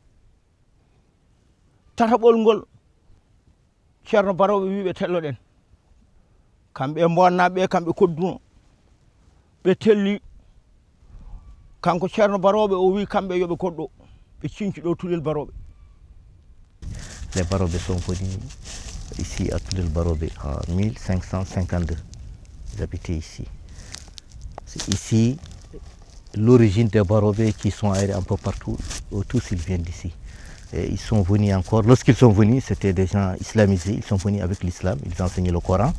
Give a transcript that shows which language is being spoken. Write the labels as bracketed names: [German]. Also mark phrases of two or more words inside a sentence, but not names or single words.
[Fula] tataɓol ngol ceerno Baroɓe wiɓe telloɗen kamɓe e bonnaɓe kamɓe kodduno ɓe telli kanko ceerno Baroɓe o wi kamɓe yoɓe kodɗo ɓe cinci ɗo Tulel Baroɓe. [French] Les Barobés sont venus ici à Tulel Baroɓe en 1552. Ils habitaient ici. C'est ici l'origine des Barobés qui sont aérés un peu partout. Tous ils viennent d'ici. Et ils sont venus encore, lorsqu'ils sont venus, c'était des gens islamisés, ils sont venus avec l'islam, ils enseignaient le Coran.